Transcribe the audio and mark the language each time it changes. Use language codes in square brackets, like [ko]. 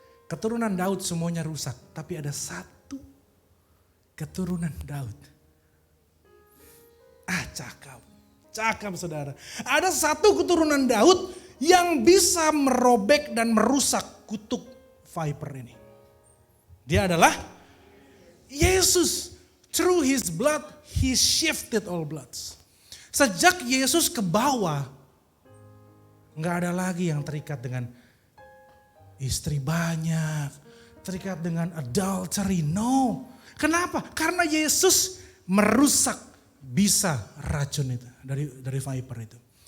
[id] Keturunan Daud semuanya rusak. Tapi ada satu keturunan Daud. Cakep. Cakep saudara. Ada satu keturunan Daud yang bisa merobek dan merusak kutuk viper ini. Dia adalah Yesus. [en] Through his blood, he shifted all bloods. [id] Sejak Yesus ke bawah, gak ada lagi yang terikat dengan istri banyak, terikat dengan adultery. No. Kenapa? Karena Yesus merusak bisa racun itu dari viper itu.